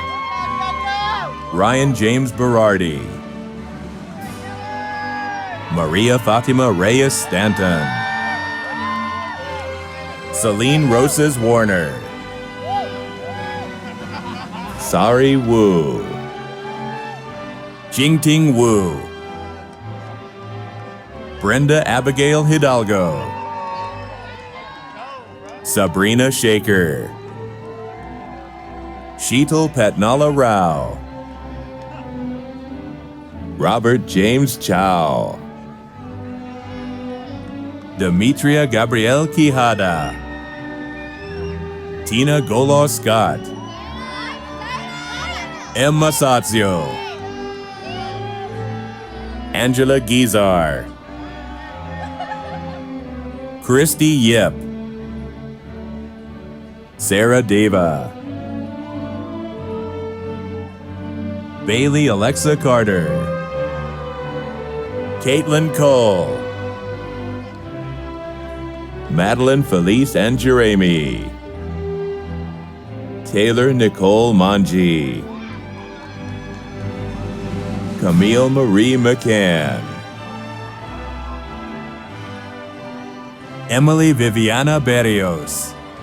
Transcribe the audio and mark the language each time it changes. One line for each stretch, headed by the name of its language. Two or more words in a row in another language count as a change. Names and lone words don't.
English: Ryan James Berardi. Maria Fatima Reyes Stanton. Celine Rosas Warner. Sari Wu. Jingting Wu. Brenda Abigail Hidalgo. Sabrina Shaker. Sheetal Patnala Rao. Robert James Chow. Demetria Gabrielle Quijada. Tina Golo Scott. Emma Sazio. Angela Gizar. Christy Yip. Sarah Deva. Bailey Alexa Carter. Caitlin Cole. Madeline Felice and Jeremy. Taylor Nicole Manji. Camille Marie McCann. Emily Viviana Berrios.